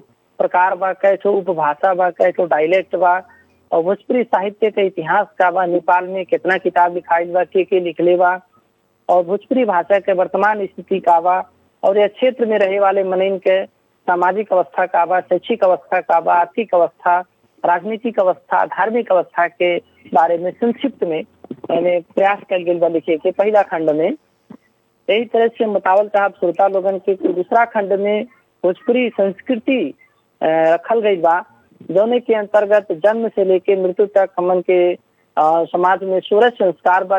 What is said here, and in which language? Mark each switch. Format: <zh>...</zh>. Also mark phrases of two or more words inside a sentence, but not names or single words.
<bho>प्रकार बा, कैसो उपभाषा बा, कैसो डायलेक्ट बा, और भोजपुरी साहित्य के इतिहास का बा, नेपाल में कितना किताब लिखाइल बा, के लिखले बा, और भोजपुरी भाषा के वर्तमान स्थिति का बा, और यह क्षेत्र में रहे वाले मनइन के सामाजिक अवस्था का बा, शैक्षिक अवस्था का बा, आर्थिक अवस्था, राजनीतिक अवस्था, धार्मिक अवस्था के बारे में संक्षिप्त में मैंने प्रयास कर गेल बा लिखे के पहला खंड में। यही तरह से बतावल चाहब श्रोता लोगन के दूसरा खंड में भोजपुरी संस्कृति रखल गई बा, जौने के अंतर्गत जन्म से लेके मृत्यु तक हमन के समाज में 16 संस्कार बा।</bho>